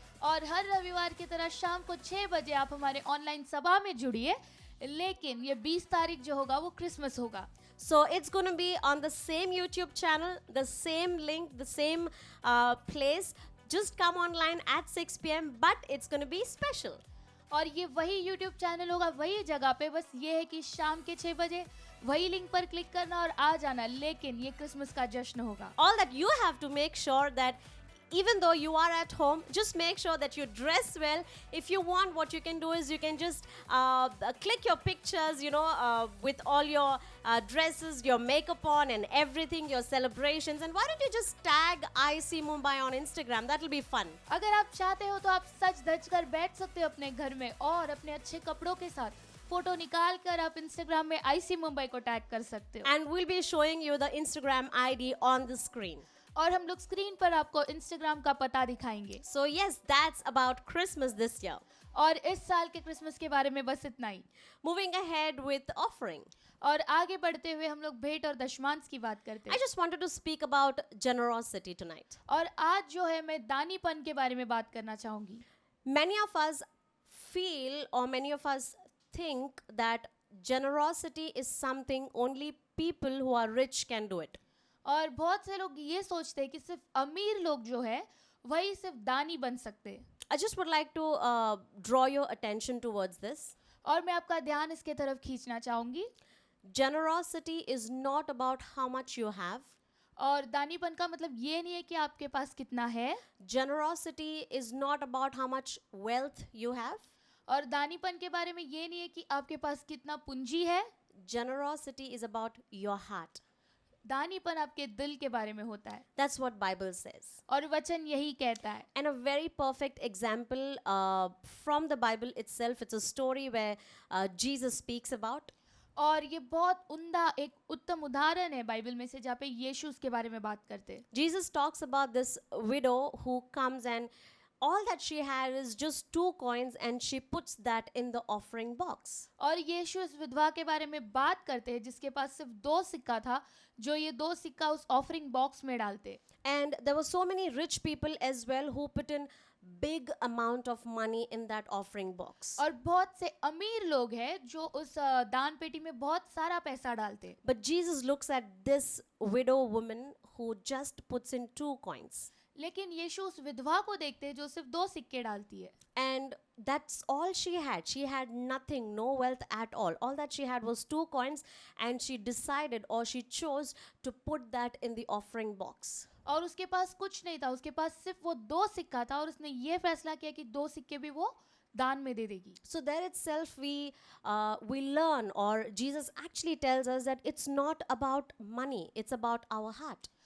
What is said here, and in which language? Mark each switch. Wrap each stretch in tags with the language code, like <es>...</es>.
<hi>और हर रविवार की तरह शाम को 6 बजे आप हमारे ऑनलाइन सभा में जुड़िए लेकिन ये 20 तारीख जो होगा वो क्रिसमस होगा</hi> <en>So it's going to be on the same YouTube channel, the same link, the same place. Just come online at 6 p.m. But it's going to be special.</en> <hi>और ये वही YouTube चैनल होगा वही जगह पे बस ये है कि शाम के 6 बजे वही लिंक पर क्लिक करना और आ जाना लेकिन ये क्रिसमस का जश्न होगा</hi> <en>All that you have to make sure that even though you are at home, just make sure that you dress well. If you want, what you can do is you can just click your pictures, with all your dresses, your makeup on and everything, your celebrations. And why don't you just tag IC Mumbai on Instagram? That will be fun.</en> <hi>अगर आप चाहते हो तो आप सच धज कर बैठ सकते हो अपने घर में और अपने अच्छे कपड़ों के साथ फोटो निकाल कर आप इंस्टाग्राम में आईसी मुंबई को टैग कर सकते हो</hi> <en>And we'll be showing you the Instagram ID on the screen.</en> <hi>और हम लोग स्क्रीन पर आपको इंस्टाग्राम का पता दिखाएंगे</hi> <en>So yes, that's about Christmas this year.</en> <hi>और इस साल के क्रिसमस के बारे में बस इतना ही</hi> <en>Moving ahead with offering.</en> <hi>और आगे बढ़ते हुए हम लोग भेंट और दशमांश की बात करते</hi> <en>I</en> <hi>हैं</hi> <en>just wanted to speak about generosity tonight.</en> <hi>और आज जो है मैं दानीपन के बारे में बात करना चाहूंगी</hi> <en>Many of us feel, or many of us think, that generosity is something only people who are rich can do it.</en> <hi>और बहुत से लोग ये सोचते हैं कि सिर्फ अमीर लोग जो है वही सिर्फ दानी बन सकते हैं</hi> <en>I just would like to draw your attention towards this.</en> <hi>और मैं आपका ध्यान इसके तरफ खींचना चाहूंगी</hi> <en>Generosity is not about how much you have.</en> <hi>और दानीपन का मतलब ये नहीं है कि आपके पास कितना है</hi> <en>Generosity is not about how much wealth you have.</en> <hi>और दानीपन के बारे में ये नहीं है कि आपके पास कितना पूंजी है</hi> <en>Generosity is about your heart.</en> <hi>दानीपन आपके दिल के बारे में होता है</hi> <en>That's what Bible says.</en> <hi>और वचन यही कहता है</hi> <en>And a very perfect example from the Bible itself. It's a story where Jesus speaks about.</en> <hi>और ये बहुत उम्दा एक उत्तम उदाहरण है बाइबल में से जहाँ पे यीशु उसके बारे में बात करते हैं.</hi> <en>Jesus talks about this widow who comes and all that she had is just 2 coins and she puts that in the offering box.</en> <hi>और यीशु इस विधवा के बारे में बात करते हैं जिसके पास सिर्फ 2 सिक्का था, जो ये 2 सिक्का उस ऑफरिंग बॉक्स में डालते.</hi> <en>And there were so many rich people as well who put in big amount of money in that offering box.</en> <hi>और बहुत से अमीर लोग हैं जो उस दान पेटी में बहुत सारा पैसा डालते.</hi> <en>But Jesus looks at this widow woman who just puts in 2 coins.</en> <hi>लेकिन यीशु उस विधवा को देखते हैं जो सिर्फ 2 सिक्के डालती है.</hi> <en>And that's all she had. She had nothing, no wealth at all. All that she had was 2 coins, and she decided or she chose to put that in the offering box.</en> <hi>और उसके पास कुछ नहीं था, उसके पास सिर्फ वो 2 सिक्का था और उसने ये फैसला किया कि 2 सिक्के भी वो दान में दे देगी.</hi> <en>So there itself we learn, or Jesus actually tells us that it's not about money, it's about our heart.</en>